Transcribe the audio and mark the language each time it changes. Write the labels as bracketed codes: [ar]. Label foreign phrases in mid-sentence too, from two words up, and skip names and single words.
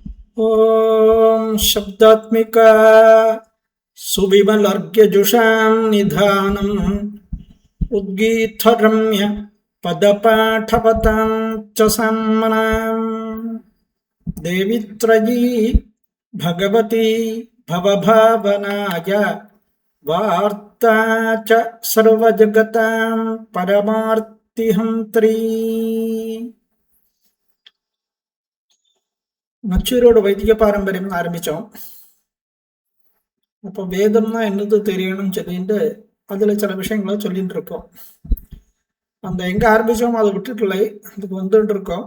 [sa] ॐ शब्दात्मिका सुविमलर्घ्यजुषां निधानम् उद्गीतरम्य पदपाठवतां च सम्मनाम् देवित्रयी भगवती भवभावनाय वार्ता च सर्वजगतां परमार्तिहन्त्री. [ta] நச்சூரோட வைதிக பாரம்பரியம் ஆரம்பித்தோம். அப்போ வேதம்னா என்னது தெரியணும்னு சொல்லிட்டு அதில் சில விஷயங்களை சொல்லிட்டு இருக்கோம். அந்த எங்கே ஆரம்பித்தோம் அதை விட்டுட்டுலை, அதுக்கு வந்துட்டு இருக்கோம்.